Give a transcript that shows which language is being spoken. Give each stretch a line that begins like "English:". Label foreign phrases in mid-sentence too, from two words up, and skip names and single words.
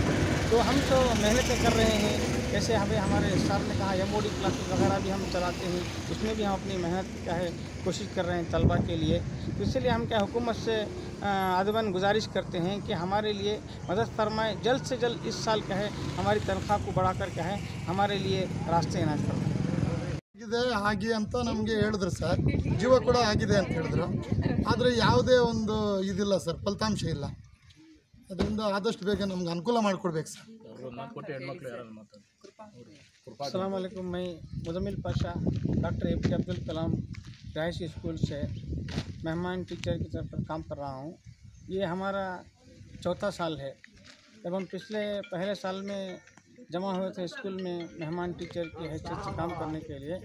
Urdu: تو ہم تو محنتیں کر رہے ہیں، جیسے ہمیں ہمارے سر نے کہا MOD کلاسیس وغیرہ بھی ہم چلاتے ہیں، اسمیں بھی ہم اپنی محنت کیا ہے کوشش کر رہے ہیں طلبہ کے لیے. تو اسلیے ہم کیا حکومت سے ادباً گزارش کرتے ہیں کہ ہمارے لیے مدد فرمائیں، جلد سے جلد اس سال کیا ہے ہماری تنخواہ کو بڑھاکر کیا ہے ہمارے لیے راستے عنایت فرمائیں.
Kannada: ಇದೆ ಆಗಿ ಅಂತ ನಮಗೆ ಹೇಳಿದ್ರು ಸರ್. ಜೀವ ಕೂಡ ಆಗಿದೆ ಅಂತ ಹೇಳಿದ್ರು. ಆದರೆ ಯಾವುದೇ ಒಂದು ಇದಿಲ್ಲ ಸರ್, ಫಲಿತಾಂಶ ಇಲ್ಲ. ಅದರಿಂದ ಆದಷ್ಟು ಬೇಗ ನಮ್ಗೆ ಅನುಕೂಲ ಮಾಡಿಕೊಡ್ಬೇಕು ಸರ್.
Arabic: السلام عليكم.
Urdu: میں मुज़म्मिल पाशा ڈاکٹر APJ अब्दुल कलाम राइसी اسکول سے مہمان ٹیچر کی طرف پر کام کر رہا ہوں। یہ ہمارا چوتھا سال ہے ایوم پچھلے پہلے سال میں جمع ہوئے تھے اسکول میں مہمان ٹیچر کی حیثیت سے کام کرنے کے لیے.